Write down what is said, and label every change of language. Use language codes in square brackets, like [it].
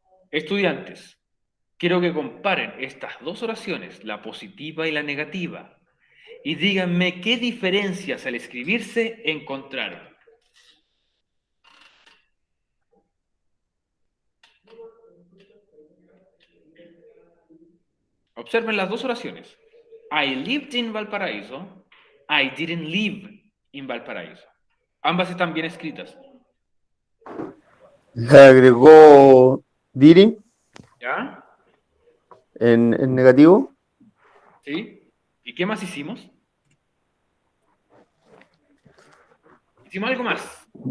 [es] Estudiantes, quiero que comparen estas dos oraciones, la positiva y la negativa, y díganme qué diferencias al escribirse encontraron. Observen las dos oraciones. [en] I lived in Valparaíso. I didn't live in Valparaíso. [es] Ambas están bien escritas. Le agregó didn't ¿Ya? en negativo. ¿Sí? ¿Y qué más hicimos? Hicimos algo más.